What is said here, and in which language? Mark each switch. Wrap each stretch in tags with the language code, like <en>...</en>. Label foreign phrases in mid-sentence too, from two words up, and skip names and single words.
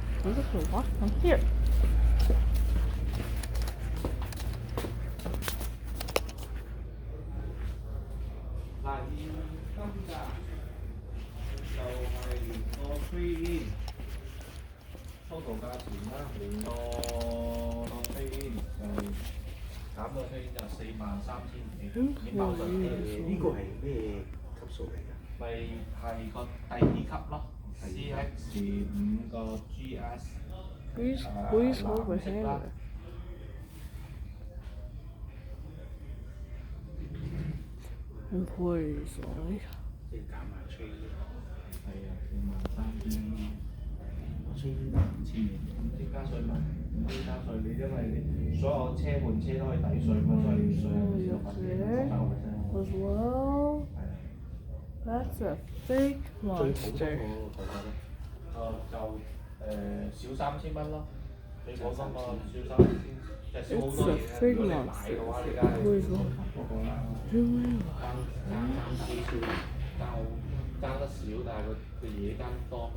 <en>I'm just gonna walk from here.</en> <yue>total 價錢啦，連個飛就減到飛就43,000幾，已經包咗。呢個係咩級數嚟㗎？咪係個第二級咯，CX5個 GS。</yue> <en>Squeeze over here. Employees only.</en> <yue>即係減下吹。係啊，43,000。先加稅嘛，唔先加稅，你因為你所有車換車都可以抵稅嘛，所以稅係</yue> <en>As well. That's a fake monster.</en> <yue>就少3,000蚊咯，最普通個少3,000，就少好多嘢。如果你買嘅話，你梗係爭得少，但係佢嘢爭多嘛。</yue>